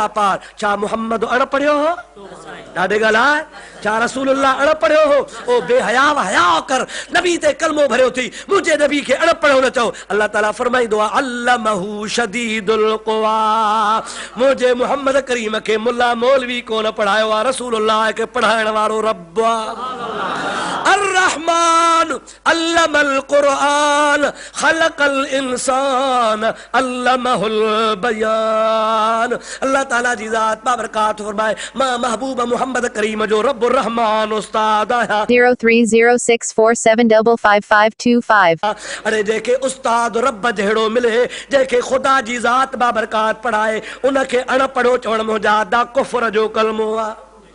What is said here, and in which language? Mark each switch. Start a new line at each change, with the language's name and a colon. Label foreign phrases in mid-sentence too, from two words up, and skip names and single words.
Sindhi: पार छा मुहम्मद अण पढ़ियो हो ॾाढे ॻाल्हि छा रसूलुल्लाह अण पढ़ियो हो ओ बेहया हया कर नबी ते कलमो भरियो थी मुंहिंजे नबी खे अण पढ़ियो न चओ अल्लाह ताला फरमाईंदो आहे
Arabic: علمه شديد القوى
Sindhi: मुंहिंजे मुहम्मद करीम खे मुल्ला मौलवी कोन पढ़ायो आहे रसूलुल्लाह खे पढ़ाइण वारो रब
Arabic: الرحمن علم القرآن خلق الانسان علمه البيان
Sindhi: اللہ تعالیٰ جی ذات بابرکات فرمائے ماں محبوب محمد کریم جو رب الرحمن استاد ہے 030647555525 अरे जेके उस्ताद रब जहिड़ो मिले जेके ख़ुदा जी ज़ात बाबरकात पढ़ाए उनखे अणपढ़ो चवण मुंहिंजा दा कुफ्र जो कलमो आहे